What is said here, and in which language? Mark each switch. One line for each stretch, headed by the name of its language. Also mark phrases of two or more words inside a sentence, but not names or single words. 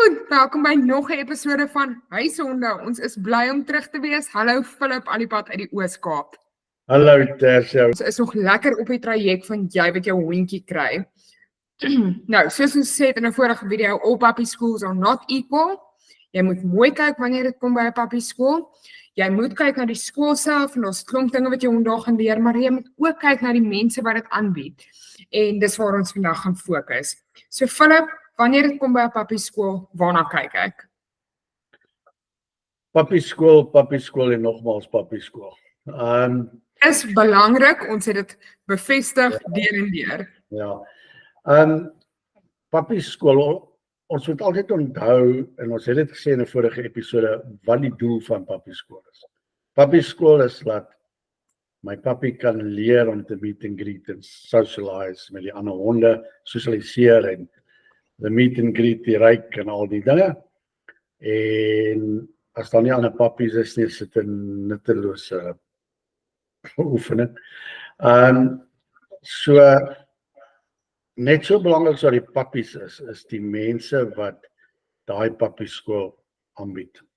Afrikaans: welkom by nog 'n episode van Huishonde. Ons is bly om terug te wees. Hallo Philip aan die pad uit die Oos-Kaap. Hallo Tersia. Ons is nog lekker op die traject van jy wat jou hondjie kry. Nou, soos ons sê in 'n vorige video,
English: all puppy schools are not equal.
Afrikaans: Jy moet mooi kyk wanneer dit kom by 'n
English: puppy school.
Afrikaans: Jy moet kyk na die skool self en ons klomp dinge wat jy hom daar gaan leer, maar jy moet ook kyk na die mense wat dit aanbied. En dis waar ons vandag gaan fokus. So Philip, wanneer dit kom by 'n puppy skool, waarna kyk ek? Puppy skool en nogmaals puppy skool. Is belangrik, ons het dit bevestig deur en deur. Ja. Puppy skool, ons moet altyd onthou en ons het dit gesê in 'n vorige episode wat die doel van puppy skool is. Puppy skool is dat my puppy kan leer om te
English: meet and greet
Afrikaans: en socialize met die ander honde, sosialiseer en
English: the meet and greet,
Afrikaans: die ryk en al die dinge. En as daar nie ander puppies is nie, sit 'n nuttelose oefening. So net so belangrik as die puppies is die mense wat daai puppy skool aanbied.